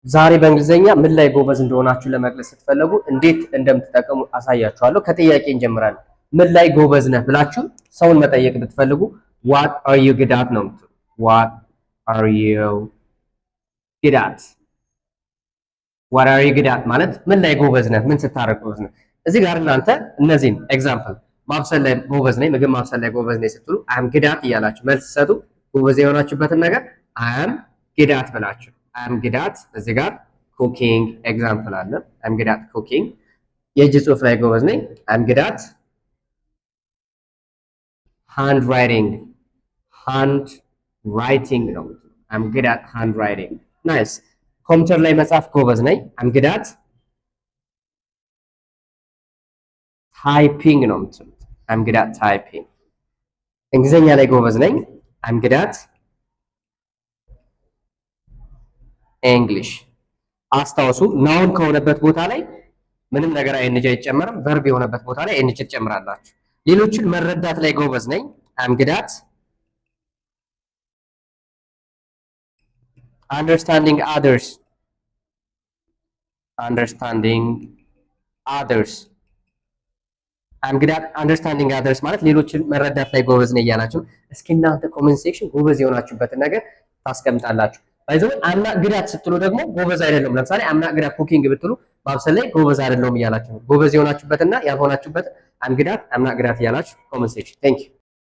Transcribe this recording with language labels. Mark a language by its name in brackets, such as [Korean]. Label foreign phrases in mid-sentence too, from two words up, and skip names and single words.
[Amharic] ዛሬ በእንግሊዘኛ ምን ላይ ጎበዝ እንደሆናችሁ ለመግለጽ ስትፈልጉ እንዴት እንደምትጠቀሙ አሳያችኋለሁ። ከጥያቄ እንጀምራለን። ምን ላይ ጎበዝ ነህ ብላችሁ ሰውን መጠየቅ ብትፈልጉ [English] what are you good at [Amharic] ነው የምትሉ። [English] what are you good at what are you good at [Amharic] ማለት ምን ላይ ጎበዝ ነህ፣ ምን ስታረግ ጎበዝ ነህ። እዚህ ጋር እናንተ እነዚህን ኤግዛምፕል ማብሰል ላይ ጎበዝ ነኝ፣ ምግብ ማብሰል ላይ ጎበዝ ነኝ ስትሉ [English] I am good at [Amharic] እያላችሁ መልስ ሰጡ። ጎበዝ የሆናችሁበትን ነገር [English] I am good at [Amharic] ብላችሁ I am good at እዚህ ጋር [English] cooking example [Amharic] አለ። [English] I am good at cooking [Amharic] የእጅ ጽሑፍ ላይ ጎበዝ ነኝ [English] I am good at hand writing [Amharic] ነው። [English] I am good at hand writing nice [Amharic] ኮምፒውተር ላይ መጻፍ ጎበዝ ነኝ [English] I'm good at typing [Amharic] ነው የምትሉት [English] I'm good at typing [Amharic] እንግሊዘኛ ላይ ጎበዝ ነኝ [English] I'm good at [Amharic] English አስታውሱ ናውን ከሆነበት ቦታ ላይ ምንም ነገር አይንጅ አይጨመርም ቨርብ የሆነበት ቦታ ላይ አይንጅ ትጨምራላችሁ ሌሎችን መረዳት ላይ ጎበዝ ነኝ [English] I'm good at understanding others I'm good at understanding others [Amharic] ማለት ሌሎችን መረዳት ላይ ጎበዝ ነኝ እያላችሁ እስኪ እናንተ [English] comment section [Amharic] ጎበዝ የሆናችሁበትን ነገር ታስቀምጣላችሁ ባይዘው [English] I'm not good at [Amharic] ስትሉ ደግሞ ጎበዝ አይደለም ለምሳሌ [English] I'm not good at cooking [Amharic] ብትሉ ማብሰል ላይ ጎበዝ አይደለም እያላችሁ ጎበዝ የሆናችሁበትና ያልሆናችሁበት [English] I'm good at I'm not good at [Amharic] እያላችሁ [English] comment section thank you